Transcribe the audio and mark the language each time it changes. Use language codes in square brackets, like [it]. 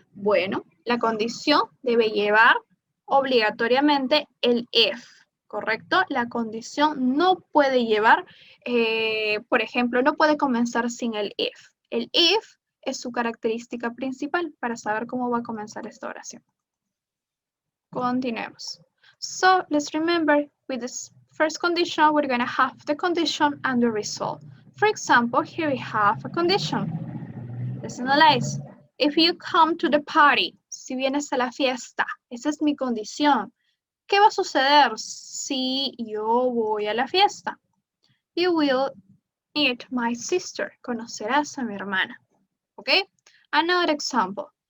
[es] Bueno, la condición debe llevar obligatoriamente el if, ¿correcto? La condición no puede llevar, por ejemplo, no puede comenzar sin el if. El if es su característica principal para saber cómo va a comenzar esta oración. Continuemos. [en] So, let's remember, with this first condition, we're going to have the condition and the result. For example, here we have a condition. Let's analyze. If you come to the party, [es] si vienes a la fiesta, esa es mi condición. ¿Qué va a suceder si yo voy a la fiesta? [en] You will meet my sister. [es] Conocerás a mi hermana. [en] Okay? Another example.